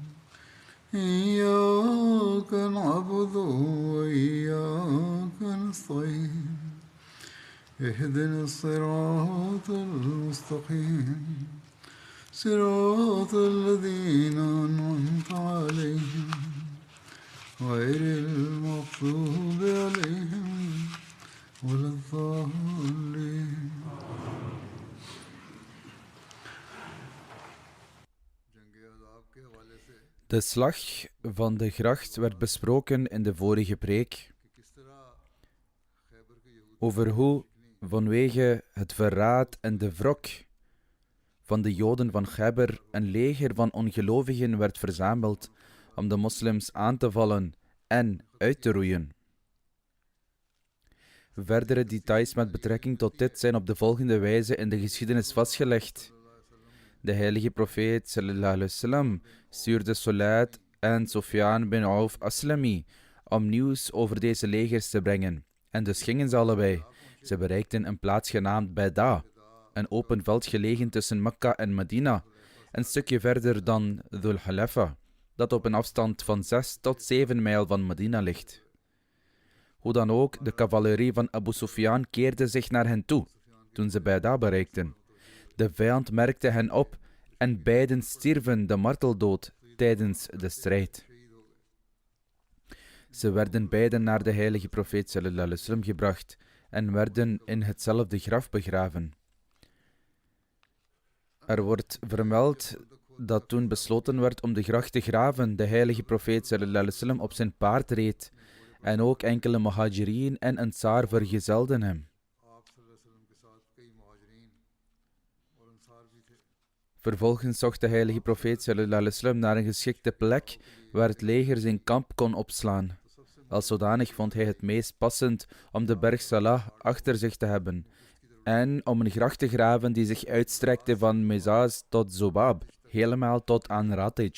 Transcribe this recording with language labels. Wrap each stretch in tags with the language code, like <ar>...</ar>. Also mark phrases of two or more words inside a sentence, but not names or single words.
<ar>إياك نعبد وإياك نستعين اهدنا الصراط المستقيم صراط الذين أنعمت عليهم غير المغضوب عليهم ولا الضالين.</ar> <nl>De slag van de gracht werd besproken in de vorige preek over hoe vanwege het verraad en de wrok van de Joden van Khaybar een leger van ongelovigen werd verzameld om de moslims aan te vallen en uit te roeien. Verdere details met betrekking tot dit zijn op de volgende wijze in de geschiedenis vastgelegd. De heilige profeet</nl> <ar>صلى الله عليه وسلم</ar> <nl>stuurde Sulayt en Sufyan bin Auf Aslami om nieuws over deze legers te brengen. En dus gingen ze allebei. Ze bereikten een plaats genaamd Baida, een open veld gelegen tussen Mekka en Medina, een stukje verder dan Dhul Halafa, dat op een afstand van 6 tot 7 mijl van Medina ligt. Hoe dan ook, de cavalerie van Abu Sufyan keerde zich naar hen toe, toen ze Baida bereikten. De vijand merkte hen op en beiden stierven de marteldood tijdens de strijd. Ze werden beiden naar de heilige profeet</nl> <ar>صلى الله عليه وسلم</ar> <nl>gebracht en werden in hetzelfde graf begraven. Er wordt vermeld dat toen besloten werd om de gracht te graven, de heilige profeet</nl> <ar>صلى الله عليه وسلم</ar> <nl>op zijn paard reed en ook enkele muhajirin en ansar vergezelden hem. Vervolgens zocht de heilige profeet</nl> <ar>صلى الله عليه وسلم</ar> <nl>naar een geschikte plek waar het leger zijn kamp kon opslaan. Als zodanig vond hij het meest passend om de berg Salah achter zich te hebben en om een gracht te graven die zich uitstrekte van Mezaz tot Zobab, helemaal tot aan Ratij.</nl>